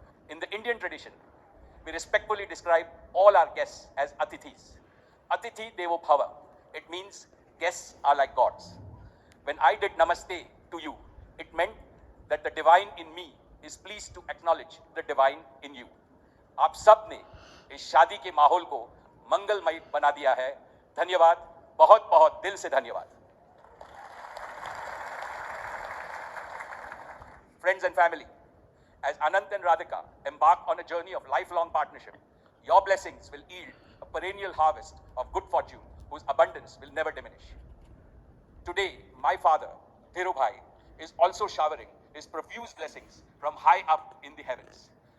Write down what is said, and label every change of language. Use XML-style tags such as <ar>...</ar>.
<en>In the Indian tradition, we respectfully describe all our guests as atithis. Atithi Devo Bhava. It means guests are like gods. When I did namaste to you, it meant that the divine in me is pleased to acknowledge the divine in you.</en> <hi>आप सब ने इस शादी के माहौल को मंगलमय बना दिया है. धन्यवाद, बहुत बहुत दिल से धन्यवाद.</hi> <en>Friends and family, as Anant and Radhika embark on a journey of lifelong partnership, your blessings will yield a perennial harvest of good fortune whose abundance will never diminish. Today, my father, Dhirubhai, is also showering his profuse blessings from high up in the heavens.</en>